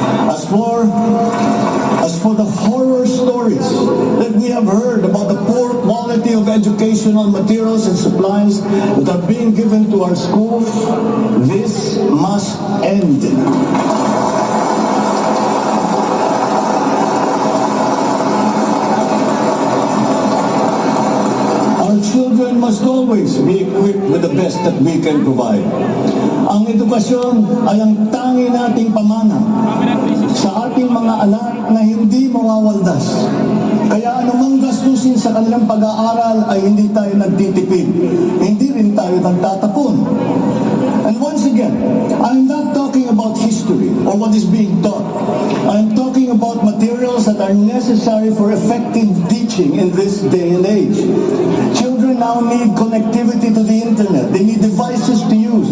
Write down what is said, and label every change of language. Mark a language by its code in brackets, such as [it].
[en] As for the horror stories that we have heard about the poor quality of educational materials and supplies that are being given to our schools, this must end. Our children must always be equipped with the best that we can provide. [tl] Ang edukasyon ay ang tangi nating pamana sa ating mga anak na hindi mawawaldas. Kaya anumang gastusin sa kanilang pag-aaral ay hindi tayo nagtitipid. Hindi rin tayo nagtatapon. [en] And once again, I'm not talking about history or what is being taught. I'm talking about materials that are necessary for effective teaching in this day and age. Children now need connectivity to the internet. They need devices to use.